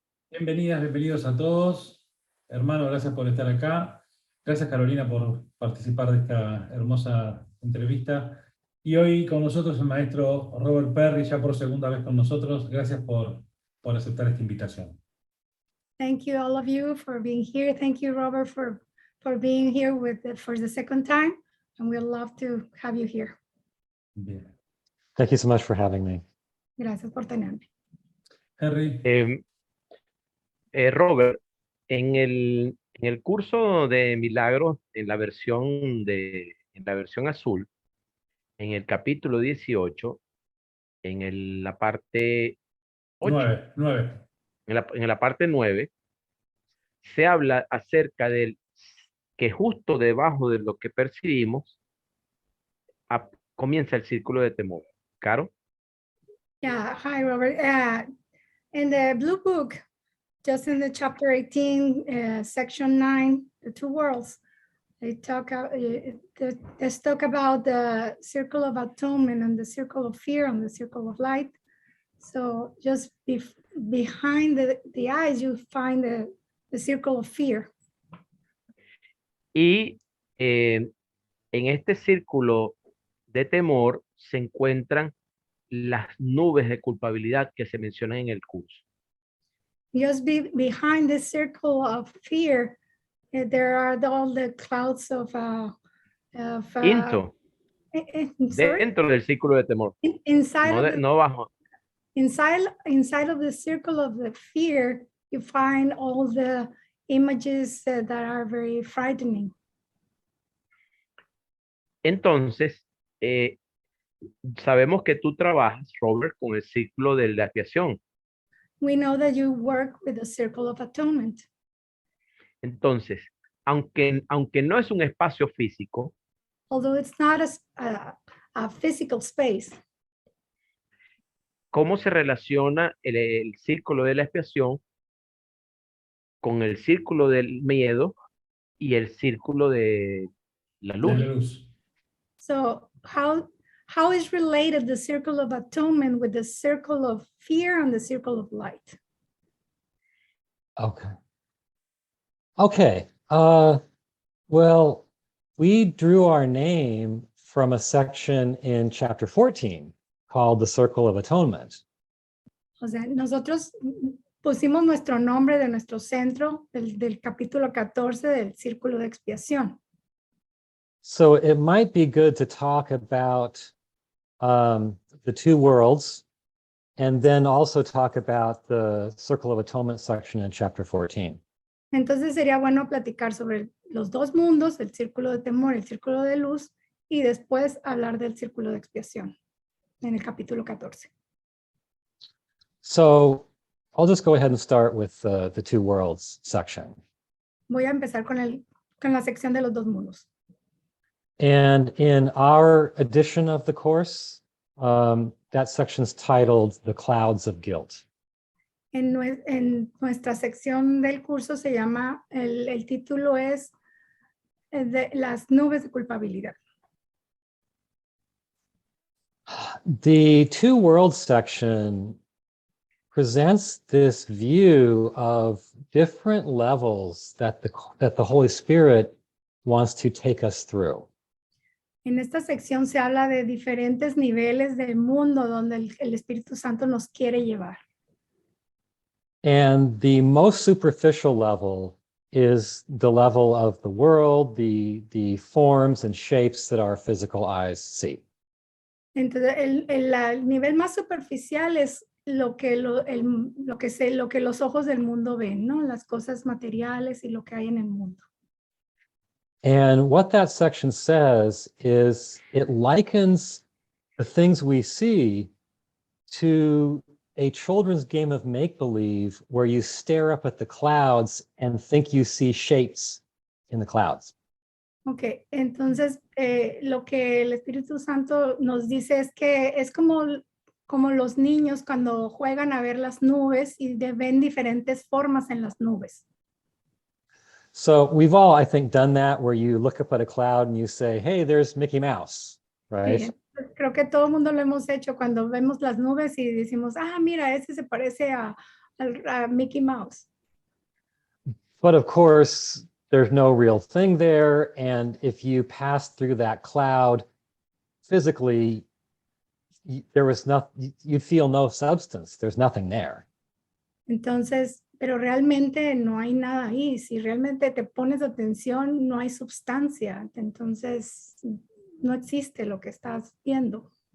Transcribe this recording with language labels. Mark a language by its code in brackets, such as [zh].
[es] Bienvenidas, bienvenidos a todos. Hermano, gracias por estar acá. Gracias, Carolina, por participar de esta hermosa entrevista. Y hoy con nosotros el maestro Robert Perry, ya por segunda vez con nosotros. Gracias por aceptar esta invitación. [en] Thank you, all of you, for being here. Thank you, Robert, for being here for the second time. And we'd love to have you here. [es] Bien. [en] Thank you so much for having me. [es] Gracias por tenerme. Henry. Robert, en el curso de milagros, en la versión azul, en el capítulo 18, la parte 8, 9. en la parte 9, se habla acerca del que justo debajo de lo que percibimos comienza el círculo de temor. ¿Caro? [en] Yeah, hi, Robert. In the Blue Book, just in the chapter 18, section 9, the two worlds, they talk about the circle of atonement and the circle of fear and the circle of light. So just behind the eyes, you find the circle of fear. [es] Y en este círculo de temor se encuentran las nubes de culpabilidad que se mencionan en el curso. [en] Just behind the circle of fear, there are all the clouds of [es] Dentro del círculo de temor. No bajo. [en] Inside of the circle of the fear, you find all the images that are very frightening. [es] Entonces, sabemos que tú trabajas, Robert, con el círculo de la expiación. [en] We know that you work with the circle of atonement. [es] Entonces, aunque no es un espacio físico, [en] although it's not a physical space, [es] ¿cómo se relaciona el círculo de la expiación con el círculo del miedo y el círculo de la luz? [en] So how is related the circle of atonement with the circle of fear and the circle of light? Okay. Well, we drew our name from a section in chapter 14 called the Circle of Atonement. [es] O sea, nosotros pusimos nuestro nombre de nuestro centro del capítulo 14 del Círculo de Expiación. [en] So it might be good to talk about the two worlds and then also talk about the Circle of Atonement section in chapter 14. [es] Entonces sería bueno platicar sobre los dos mundos, el círculo de temor, el círculo de luz, y después hablar del círculo de expiación en el capítulo 14. [en] So I'll just go ahead and start with the two worlds section. [es] Voy a empezar con la sección de los dos mundos. [en] And in our edition of the course, that section's titled The Clouds of Guilt. [es] En nuestra sección del curso se llama, el título es de las nubes de culpabilidad. [en] The two worlds section presents this view of different levels that the Holy Spirit wants to take us through. [es] En esta sección se habla de diferentes niveles del mundo donde el Espíritu Santo nos quiere llevar. [en] And the most superficial level is the level of the world, the forms and shapes that our physical eyes see. [es] Entonces, el nivel más superficial es lo que los ojos del mundo ven, ¿no? Las cosas materiales y lo que hay en el mundo. [en] And what that section says is it likens the things we see to a children's game of make-believe where you stare up at the clouds and think you see shapes in the clouds. [es] Ok, entonces lo que el Espíritu Santo nos dice es que es como los niños cuando juegan a ver las nubes y ven diferentes formas en las nubes. [en] So we've all, I think, done that where you look up at a cloud and you say, hey, there's Mickey Mouse, right? [es] Sí, creo que todo el mundo lo hemos hecho cuando vemos las nubes y decimos, ah, mira, ese se parece a Mickey Mouse. [en] But of course, there's no real thing there. And if you pass through that cloud physically, there was nothing, you feel no substance. There's nothing there. [es] Entonces, pero realmente no hay nada ahí. Si realmente te pones atención, no hay sustancia. Entonces, no existe lo que estás viendo.